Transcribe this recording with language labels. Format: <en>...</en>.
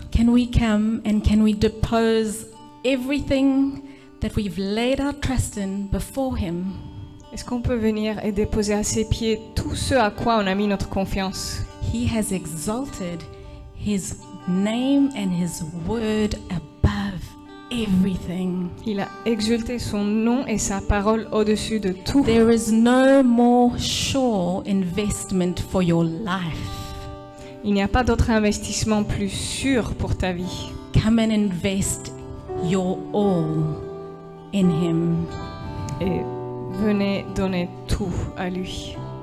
<en>Can we come and can we depose everything that we've laid our trust in before Him?</en> <fr>Est-ce qu'on peut venir et déposer à ses pieds tout ce à quoi on a mis notre confiance?</fr> <en>He has exalted His name and His word above everything.</en> <fr>Il a exalté son nom et sa parole au-dessus de tout.</fr> <en>There is no more sure investment for your life.</en> <fr>Il n'y a pas d'autre investissement plus sûr pour ta vie.</fr> <en>Come and invest your all in Him.</en> <fr>Et venez donner tout à lui.</fr>